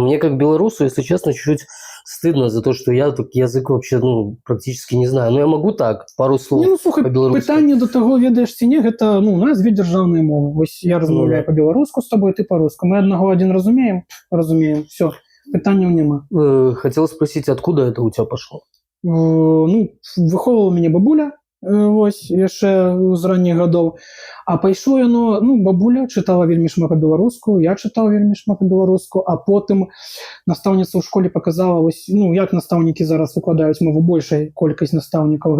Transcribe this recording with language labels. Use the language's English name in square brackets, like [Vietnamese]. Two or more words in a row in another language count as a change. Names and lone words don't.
[Russian] мне как белорусу, если честно, чуть-чуть стыдно за то, что я так язык вообще, ну, практически не знаю. Но я могу так, пару слов Не, [Belarusian] ну, слухай, по-беларуску. пытанне до таго, ведаеш ці не, гэта, ну, у нас две дзяржаўныя мовы. Вось я размаўляю па-беларуску з табой, ты па-руску. Мы аднаго адзін разумеем? Разумеем. Всё, пытанняў няма. [Russian] Хотел спросить, откуда это у тебя пошло? [Belarusian] Ну, выхоўвала мяне бабуля, вось, яшчэ з ранніх гадоў. А пайшло яно, ну, бабуля чытала вельмі шмат па-беларуску, я чытаў вельмі шмат па-беларуску, а потым настаўніца ў школе паказала, вось, ну, як настаўнікі зараз выкладаюць мову, большай колькасць настаўнікаў.